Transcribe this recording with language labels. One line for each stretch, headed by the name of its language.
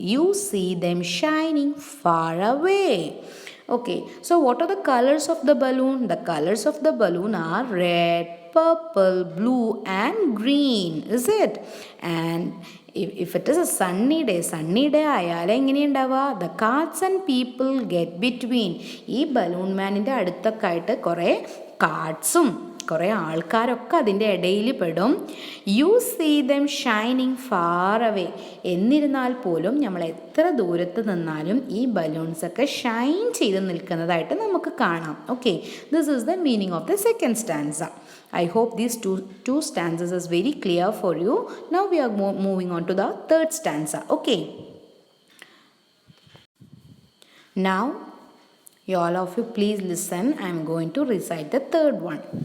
English: You see them shining far away. Okay, so what are the colors of the balloon? The colors of the balloon are red, purple, blue and green. Is it? And if it is a sunny day
Malayalam: ആയാൽ എങ്ങനെയുണ്ടാവുക?
English: The carts and people get between.
Malayalam: ഈ balloon മാനിൻ്റെ അടുത്തൊക്കെ ആയിട്ട് കുറേ കാർട്സും കുറേ ആൾക്കാരൊക്കെ അതിൻ്റെ ഇടയിൽ പെടും.
English: You see them shining far away.
Malayalam: എന്നിരുന്നാൽ പോലും നമ്മൾ എത്ര ദൂരത്ത് നിന്നാലും ഈ ബലൂൺസൊക്കെ ഷൈൻ ചെയ്ത് നിൽക്കുന്നതായിട്ട് നമുക്ക് കാണാം.
English: Okay, this is the meaning of the second stanza. I hope these two stanzas is very clear for you. Now we are moving on to the third stanza. Okay. Now, all of you please listen. I am going to recite the third one.